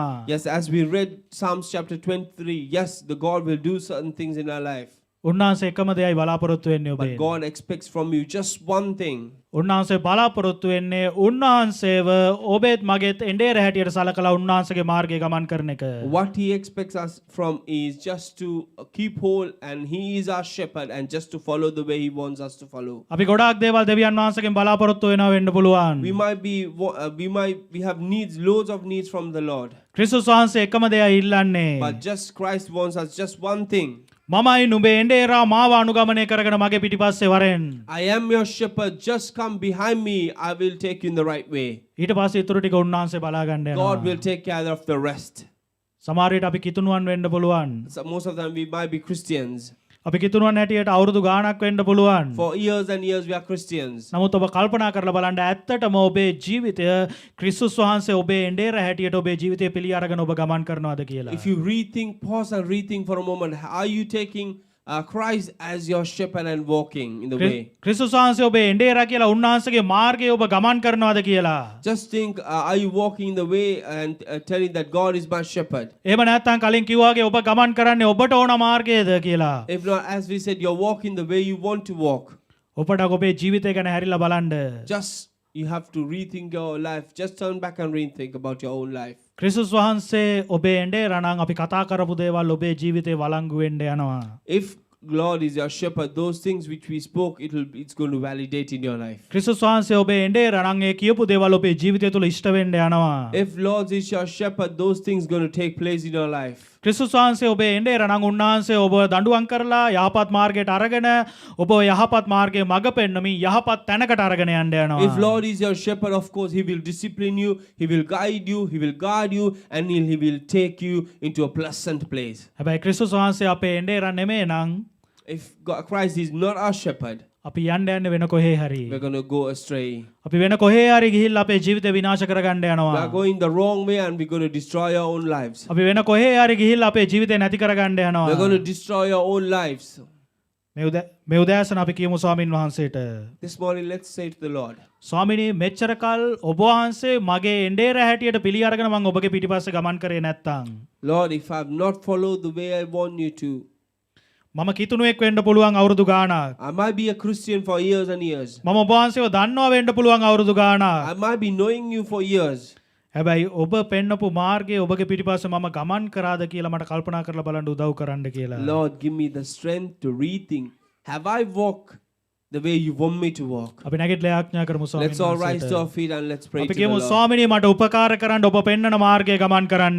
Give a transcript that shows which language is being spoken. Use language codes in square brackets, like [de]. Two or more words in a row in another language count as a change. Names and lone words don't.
[en] Yes, as we read Psalms chapter 23, yes, the God will do certain things in our life. [si] උන්වහන්සේ එකම දෙයයි බලාපොරොත්තු වෙන්නේ ඔබේ. [en] But God expects from you just one thing. [si] උන්වහන්සේ බලාපොරොත්තු වෙන්නේ උන්වහන්සේව ඔබේත් මගේත් එඬේර හැටියට සලකලා උන්වහන්සේගේ මාර්ගයේ ගමන් කරන එක. [en] What he expects us from is just to keep hold, and he is our shepherd, and just to follow the way he wants us to follow. [si] අපි ගොඩාක් දේවල් දෙවියන් වහන්සේගෙන් බලාපොරොත්තු වෙනවා වෙන්න පුළුවන්. [en] We have needs, loads of needs from the Lord. [si] ක්‍රිස්තුස් වහන්සේ එකම දෙයයි ඉල්ලන්නේ. [en] But just Christ wants us just one thing. [si] මමයි නුඹේ එඬේරා මාව අනුගමනය කරගෙන මගේ පිටිපස්සේ වරෙන්. [en] I am your shepherd, just come behind me, I will take you in the right way. [si] ඊට පස්සේ ඊටු ටික උන්වහන්සේ බලා ගන්න යනවා. [en] God will take care of the rest. [si] සමහර විට අපි කිතුණුවන් වෙන්න පුළුවන්. [en] So most of the time we might be Christians. [si] අපි කිතුණුවන් හැටියට අවුරුදු ගාණක් වෙන්න පුළුවන්. [en] For years and years we are Christians. [si] නමුත් ඔබ කල්පනා කරලා බලන්න ඇත්තටම ඔබේ ජීවිතය ක්‍රිස්තුස් වහන්සේ ඔබේ එඬේර හැටියට ඔබේ ජීවිතය පිළි අරගෙන ඔබ ගමන් කරනවද කියලා. [en] If you pause and rethink for a moment, are you taking Christ as your shepherd and walking in the way. [si] ක්‍රිස්තුස් වහන්සේ ඔබේ එඬේරා කියලා උන්වහන්සේගේ මාර්ගයේ ඔබ ගමන් කරනවාද කියලා. [en] Just think, are you walking the way and telling that God is my shepherd? [si] එහෙම නැත්නම් කලින් කිව්වා වගේ ඔබ ගමන් කරන්නේ ඔබට ඕන මාර්ගයේද කියලා. [en] If not, as we said, you're walking the way you want to walk. [si] ඔබට ඔබේ ජීවිතය ගැන හැරිලා බලන්න. [en] Just you have to rethink your life. Just turn back and rethink about your own life. [si] ක්‍රිස්තුස් වහන්සේ ඔබේ එඬේරා නම් අපි කතා කරපු දේවල් ඔබේ ජීවිතේ වළංගු වෙන්න යනවා. [en] If Lord is your shepherd, those things which we spoke, it's going to validate in your life. [si] ක්‍රිස්තුස් වහන්සේ ඔබේ එඬේරා නම් ඒ කියපු දේවල් ඔබේ ජීවිතය තුළ ඉෂ්ට වෙන්න යනවා. [en] If Lord is your shepherd, those things going to take place in your life. [si] ක්‍රිස්තුස් වහන්සේ ඔබේ එඬේරා නම් උන්වහන්සේ ඔබ දඬුවම් කරලා යහපත් මාර්ගයට අරගෙන ඔබ යහපත් මාර්ගයේ මඟ පෙන්වමින් යහපත් තැනකට අරගෙන යන්න යනවා. [en] If Lord is your shepherd, of course, He will discipline you, He will guide you, He will guard you, and He will take you into a pleasant place. [si] හැබැයි ක්‍රිස්තුස් වහන්සේ අපේ එඬේරා නෙමෙයි නම් [en] If Christ is not our shepherd, [si] අපි යන්න යන්නේ වෙන කොහේ හරි. [en] we're going to go astray. [si] අපි වෙන කොහේ හරි ගිහිල්ලා අපේ ජීවිතය විනාශ කරගන්න [en] We [si] යනවා. [en] are going the wrong way and we're going to destroy our own lives. [si] අපි වෙන කොහේ හරි ගිහිල්ලා අපේ ජීවිතය නැති කරගන්න [en] We're [si] යනවා. [en] going to destroy our own lives. [si] මේ උදෑසන අපි කියමු ස්වාමින් වහන්සේට. [en] This morning, let's say to the Lord, [si] ස්වාමිනී මෙච්චර කල් ඔබ වහන්සේ මගේ එඬේරා හැටියට පිළි අරගෙන මම ඔබගේ පිටිපස්සේ ගමන් කරේ නැත්තම් [en] Lord, if I have not followed the way I want you to, [si] මම කිතුණුවෙක් වෙන්න පුළුවන් අවුරුදු ගාණක්. [en] I might be a Christian for years and years. [si] මම ඔබ වහන්සේව දන්නවා වෙන්න පුළුවන් අවුරුදු ගාණක්. [en] I might be knowing you for years. [si] හැබැයි ඔබ පෙන්නපු මාර්ගයේ ඔබගේ පිටිපස්සේ මම ගමන් කරාද කියලා මට කල්පනා කරලා බලන්න උදව් කරන්න කියලා. [en] Lord, give me the strength to rethink. Have I walked the way you want me to walk? [si] අපි නැගිටලා යාඥා කරමු ස්වාමීන් [en] Let's all rise to [si] වහන්සේට. [en] our feet and let's pray [si] අපි [en] to the [si] කියමු [en] Lord. [si] ස්වාමිනී මට උපකාර කරන්න ඔබ පෙන්නන මාර්ගයේ ගමන් කරන්න.